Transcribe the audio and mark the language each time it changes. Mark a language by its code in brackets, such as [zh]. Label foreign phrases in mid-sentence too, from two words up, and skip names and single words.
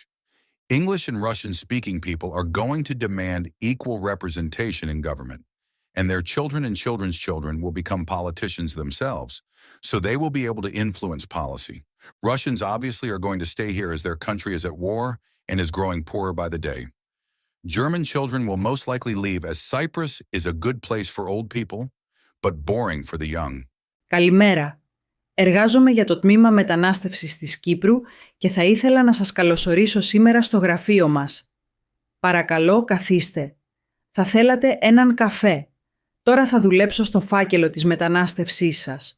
[en] English and Russian-speaking people are going to demand equal representation in government, and their children and children's children will become politicians themselves, so they will be able to influence policy. Russians obviously are going to stay here as their country is at war and is growing poorer by the day. German children will most likely leave as Cyprus is a good place for old people, but boring for the young. [el] Καλημέρα. Εργάζομαι για το τμήμα μετανάστευσης της Κύπρου και θα ήθελα να σας καλωσορίσω σήμερα στο γραφείο μας. Παρακαλώ, καθίστε. Θα θέλατε έναν καφέ. Τώρα θα δουλέψω στο φάκελο της μετανάστευσής σας.